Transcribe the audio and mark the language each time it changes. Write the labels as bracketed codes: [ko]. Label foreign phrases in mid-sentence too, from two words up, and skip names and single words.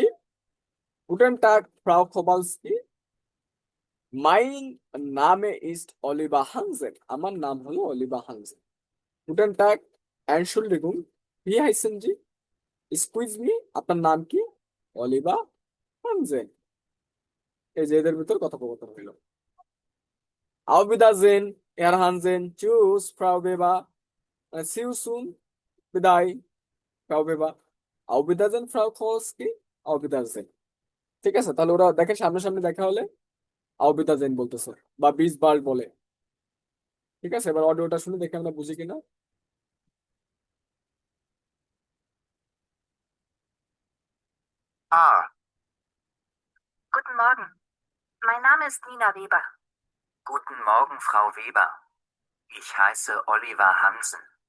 [de] Guten Tag Frau Kowalski, mein Name ist Oliva Hansen, [bn] আমার নাম হলো অলিভা হানসেন। [de] Guten Tag, Entschuldigung, wie heißen Sie, [en] excuse me, [bn] আপনার নাম কি? অলিভা হানসেন। এই যে এদের ভিতর কথোপকথন হইল। [de] Auf Wiedersehen, Herr Hansen, tschüss, Frau Weber, [en] see you soon, [bn] বিদায়, [de] Frau Weber, Auf Wiedersehen, Frau Kowalski, Auf Wiedersehen। [bn] ঠিক আছে, তাহলে ওরা দেখে সামনাসামনি দেখা হলে [de] Auf Wiedersehen [bn] বলতেছে, বা [de] bis bald [bn] বলে। ঠিক আছে, এবার অডিওটা শুনে দেখে আমরা বুঝি কিনা। [de] A. Guten Morgen. Mein Name ist Nina Weber. Guten Morgen, Frau Weber. Ich heiße Oliver Hansen.